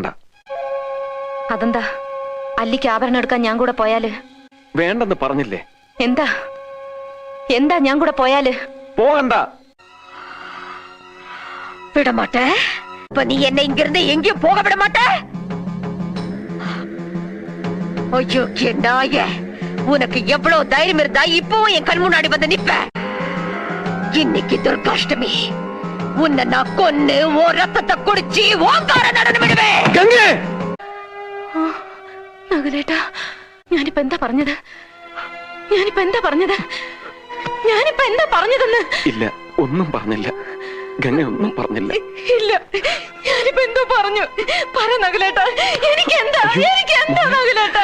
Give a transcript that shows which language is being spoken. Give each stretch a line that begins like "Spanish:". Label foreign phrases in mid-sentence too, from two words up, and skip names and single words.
Malayalam: അതെന്താ? അല്ലിക്ക് ആഭരണം എടുക്കാൻ ഞാൻ കൂടെ പോയാല്? വേണ്ടെന്ന് പറഞ്ഞില്ലേ? എന്താ എന്താ ഞാൻ കൂടെ പോയാല്? പോകണ്ട.
Tamil: വിടമാട്ടെ.
Malayalam: ഇപ്പൊ നീ എന്നെ ഇങ്ങിരുന്ന് എങ്കിലും
Tamil: போக விடமாட்டே. ஐயோ நாயே, உனக்கு எவ்வளவு தைரியம் இருந்தா இப்போ என் கண் முன்னாடி வந்து நிப்ப? இன்னைக்கு துர்காஷ்டமி, உன்னை நான் கொன்னு ஓ ரத்தத்தை குடிச்சு ஓங்கார நடனம் விடுவேன்.
Malayalam: നകുലേട്ടാ, ഞാനിപ്പോ എന്താ പറഞ്ഞത്? ഇല്ല, ഒന്നും പറഞ്ഞില്ല. ഗംഗ ഒന്നും പറഞ്ഞില്ല. ഇല്ല, ഞാനിപ്പോ എന്തോ പറഞ്ഞു. പറ നകുലേട്ടാ, എനിക്കെന്താ നകുലേട്ടാ?